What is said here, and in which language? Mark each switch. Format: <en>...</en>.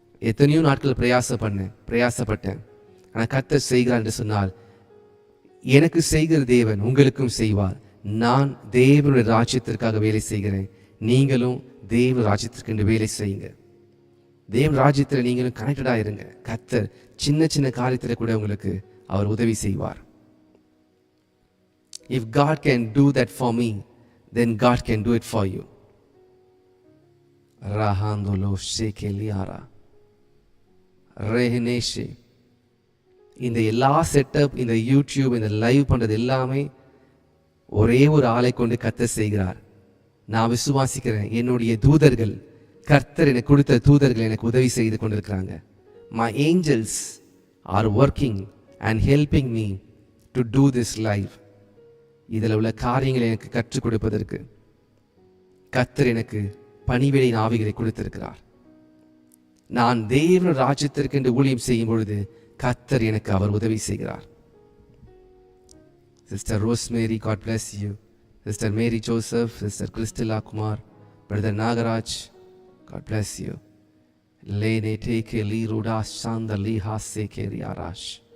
<ta>எத்தனையோ நாட்கள் பிரயாசப்பட்டேன். ஆனால் கர்த்தர் செய்கிறார் என்று சொன்னால், எனக்கு செய்கிற தேவன் உங்களுக்கும் செய்வார். நான் தேவனுடைய ராஜ்யத்திற்காக வேலை செய்கிறேன், நீங்களும் தேவ ராஜ்யத்திற்கு வேலை செய்யுங்க. தேவ ராஜ்யத்தில் நீங்களும் கனெக்டடா இருங்க. கர்த்தர் சின்ன சின்ன காரியத்தில் கூட உங்களுக்கு அவர் உதவி செய்வார்.</ta> <en>If God can do that for me, then God can do it for you. Rahandolo shekeliara reheneshe.</en> <ta>இந்த எல்லா செட்டப், இந்த யூடியூப், இந்த லைவ் பண்றது எல்லாமே ஒரே ஒரு ஆளை கொண்டு கர்த்தர் செய்கிறார். நான் விசுவாசிக்கிறேன், என்னுடைய தூதர்கள், கர்த்தர் எனக்கு கொடுத்த தூதர்கள் எனக்கு உதவி செய்து கொண்டிருக்கிறாங்க.</ta> <en>My angels are working and helping me to do this live.</en> <ta>இதில் உள்ள காரியங்களை எனக்கு கற்றுக் கொடுப்பதற்கு கர்த்தர் எனக்கு பணிவிடை ஆவிகளை கொடுத்திருக்கிறார். நான் தேவ ராஜ்யத்திற்கு என்று ஊழியம் செய்யும் பொழுது கர்த்தர் எனக்கு அவர் உதவி செய்கிறார்.</ta> <en>Sister Rosemary, God bless you. Sister Mary Joseph, sister கிறிஸ்டலா Kumar, brother Nagaraj, God bless you. Lene teke li rudas sanda li hasse keriarash.</en>